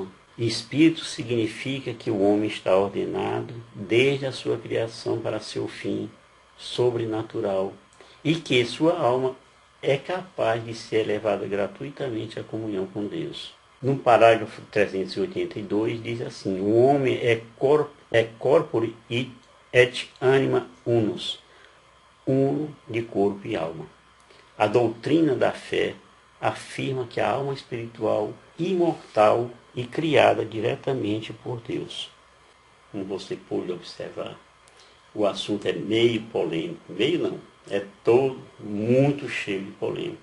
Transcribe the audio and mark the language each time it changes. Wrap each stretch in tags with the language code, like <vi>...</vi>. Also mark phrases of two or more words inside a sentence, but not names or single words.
<pt>Espírito significa que o homem está ordenado, desde a sua criação para seu fim, sobrenatural, e que sua alma é capaz de ser levada gratuitamente à comunhão com Deus. No parágrafo 382 diz assim: o homem é</pt> <la>corpore et anima unus,</la> <pt>uno de corpo e alma. A doutrina da fé afirma que a alma espiritual, imortal e criada diretamente por Deus. Como você pôde observar, o assunto é meio polêmico. Meio não, é todo muito cheio de polêmica.</pt>